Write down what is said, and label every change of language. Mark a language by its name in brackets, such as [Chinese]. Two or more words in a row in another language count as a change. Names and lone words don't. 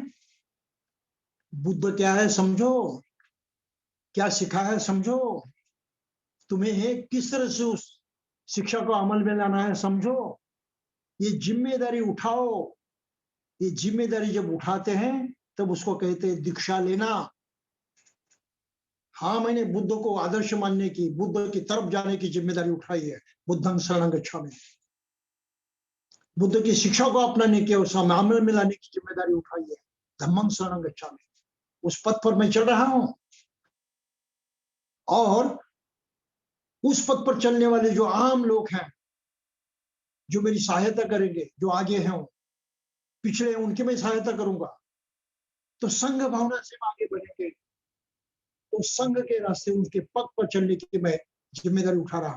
[Hindi] बुद्ध क्या है समझो, क्या सिखा है समझो, तुम्हें किस तरह से उस शिक्षा को अमल में लाना है समझो। ये जिम्मेदारी उठाओ। ये जिम्मेदारी जब उठाते हैं तब उसको कहते हैं दीक्षा लेना। हाँ, मैंने बुद्ध को आदर्श मानने की, बुद्ध की तरफ जाने की जिम्मेदारी उठाई है। [Pali] बुद्धं शरणं गच्छामि, [Hindi] बुद्ध की शिक्षा को अपनाने की और अमल में लाने की जिम्मेदारी उठाई है। [Pali] धम्मं शरणं गच्छामि, [Hindi] उस पथ पर मैं चल रहा हूं। और उस पथ पर चलने वाले जो आम लोग हैं, जो मेरी सहायता करेंगे, जो आगे हैं, पिछड़े हैं, उनकी मैं सहायता करूंगा। तो संघ भावना से आगे बढ़ेंगे, तो संघ के रास्ते, उनके पथ पर चलने की मैं जिम्मेदारी उठा रहा हूं।